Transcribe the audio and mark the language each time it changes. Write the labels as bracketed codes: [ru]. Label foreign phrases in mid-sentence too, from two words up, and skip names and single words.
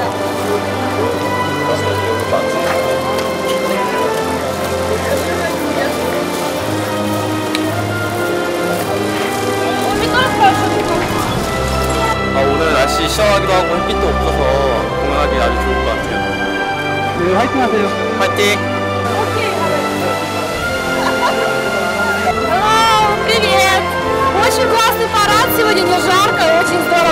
[ko] 오늘 날씨 시원하기도 하고 햇빛도 없어서 공연하기 아주 좋을 것 같아요. 네, 화이팅 하세요. 화이팅! [ru] Привет! Очень классный парад, сегодня не жарко, очень